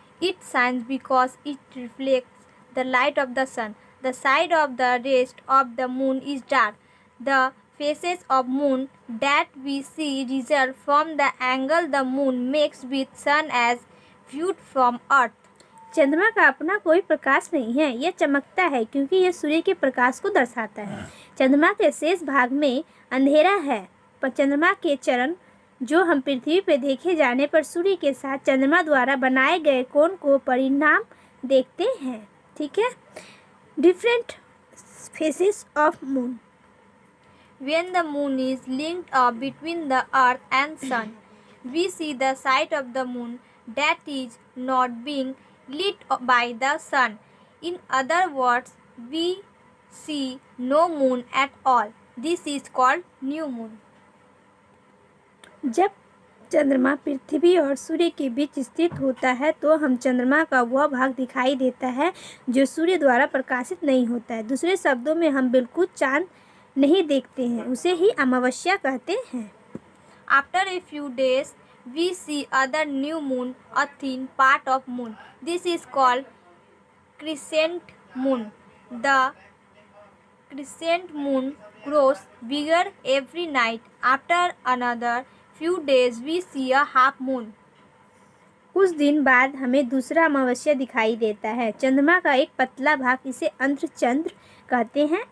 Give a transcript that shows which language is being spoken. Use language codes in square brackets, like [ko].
[en] It shines because it reflects the light of the sun. The side of the rest of the moon is dark. The phases of moon that we see result from the angle the moon makes with sun as viewed from earth. [hi] चंद्रमा का अपना कोई प्रकाश नहीं है। यह चमकता है क्योंकि यह सूर्य के प्रकाश को दर्शाता है। चंद्रमा के शेष भाग में अंधेरा है, पर चंद्रमा के चरण जो हम पृथ्वी पर देखे जाने पर सूर्य के साथ चंद्रमा द्वारा बनाए गए कोण को परिणाम देखते हैं। ठीक है। [en] Different faces of moon. When the moon is linked up between the earth and sun, we see the side of the moon that is not being lit by the sun. In other words, we see no moon at all. This is called new moon. [hi] जब चंद्रमा पृथ्वी और सूर्य के बीच स्थित होता है तो हम चंद्रमा का वह भाग दिखाई देता है जो सूर्य द्वारा प्रकाशित नहीं होता है। दूसरे शब्दों में हम बिल्कुल चांद नहीं देखते हैं, उसे ही अमावस्या कहते हैं। [en] After a few days, we see other new moon, a thin part of moon. This is called crescent moon. The crescent moon grows bigger every night. After another few days, we see a half moon. [hi] कुछ दिन बाद हमें दूसरा अमावस्या दिखाई देता है। चंद्रमा का एक पतला भाग, इसे अर्धचंद्र कहते हैं।